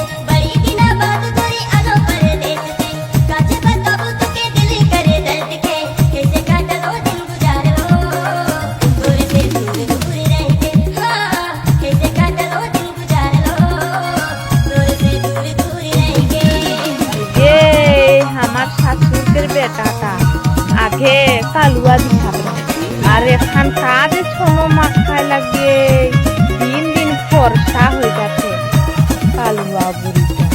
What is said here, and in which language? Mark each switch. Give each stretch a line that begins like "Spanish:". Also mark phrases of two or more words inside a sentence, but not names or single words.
Sadri: बड़ी दिना बाद कोई आलो परदेश से, कैसे बताऊं तुके दिल कर दर्द के। कैसे काटलो दिन गुजारो, दूर से दूर दूर रह के। हाँ, कैसे काटलो दिन गुजारो, दूर से दूर दूर रह के। ये हमार
Bangla: शाশুড়ের বেটাটা আগে কালুয়া দিছাবে আর এখন কাজে ছোনো মাখায় লাগে দিন দিন ফর্সা হয়ে যাচ্ছে কালুয়া বুড়ি।